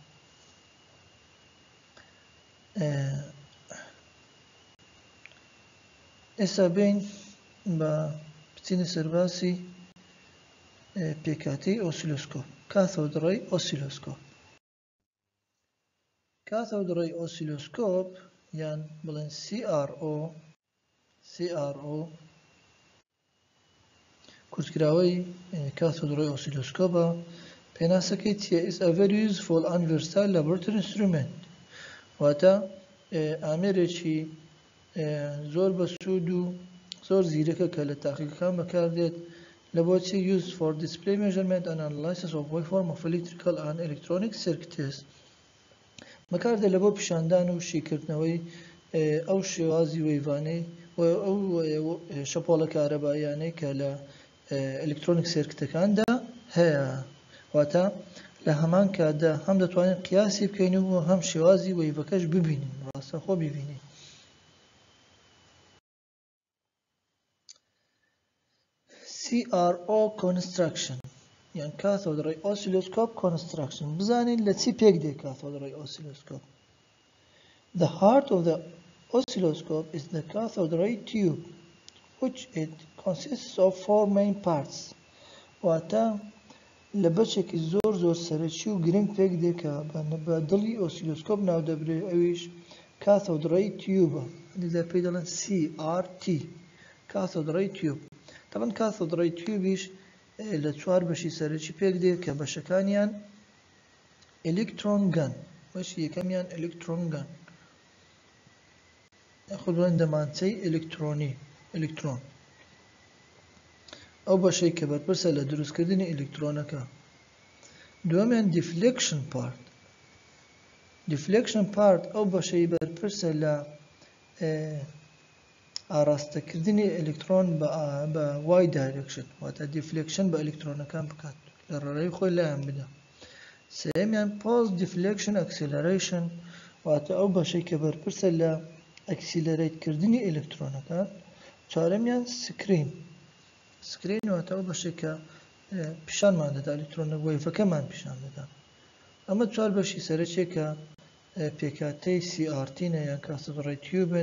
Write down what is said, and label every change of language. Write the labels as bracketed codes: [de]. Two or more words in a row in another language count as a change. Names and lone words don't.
[ckb] ئێستا بین بە بچینە سەرباسی پێکهاتەی ئۆسیلۆسکۆپ، [en] cathode ray oscilloscope. [ckb] کاثۆد ڕێی ئۆسیلۆسکۆپ یان بڵێن CRO کورتکراوەی [en] cathode ray oscilloscope. [ckb] پێناسەکەی چییە؟ [en] is a very useful and versatile laboratory instrument، [ckb] واتە ئامێرێکی زۆر بەسوود و زۆر زیرەکە کە لە تاقیگەکان بەکاردێت لە بۆچی [en] used for display measurement and analysis of waveform of electrical and electronic circuits. [ckb] بەکاردێت لە بۆ پیشاندان و شیکردنەوەی ئەو شێوازی وەیڤانەی ئەو شەپۆڵە کارەباییانەی کە لە ئەلکترۆنیک سێرکتەکاندا هەیە، واتە لە هەمان کاتدا هەم دەتوانین قیاسی بکەین و هەم شێوازی وەیڤەکەش ببینین، ڕاستەخۆ ببینین. [en] CRO construction یان cathode ray oscilloscope construction. [ckb] بزانین لە چی پێک دێ [en] cathode ray oscilloscope. The heart of the oscilloscope is the cathode ray tube, which it consists of 4 main parts. [ckb] واتە لە بەشێکی زۆر سەرەکی و گرنگ پێک دێ کە بە دڵی ئۆسیلۆسکۆپ ناو دەبرێ، ئەویش [en] cathode ray tube، [ckb] لذا پێی دەڵێن CRT، [en] cathode ray tube. [ckb] طبعا [en] cathode ray tube [ckb] لە 4 بەشی سەرەکی پێک دێ کە بەشەکانیان [en] electron gun، [ckb] بەشی یەکەمیان [en] electron gun، [ckb] یاخود بڵێن دەمانچەی ئەلکترۆن، ئەو بەشەی کە بەرپرسە لە دروستکردنی ئەلکترۆنەکە. [en] دووەمیان deflection part، [ckb] ئەو بەشەی بەرپرسە لە ئاراستەکردنی ئەلکترۆن بە وای دایرەکشن، واتە دیفلێکشن بە ئەلکترۆنەکان بکات، لە ڕێڕەوی خۆی لایەن بدە. [en] سێمیان post deflection acceleration، [ckb] واتە ئەو بەشەی کە بەرپرسە لە ئەکسیلەرەیتکردنی ئەلکترۆنەکان. چوارەمیان سکرین واتە ئەو بەشێک کە پیشانمان دەدا ئەلکترۆنە وەیڤەکەمان پیشان دەدا. ئەمە چوار بەشی سەرەکیەکە پێکاتەی CRT یان [en] cathode ray tube.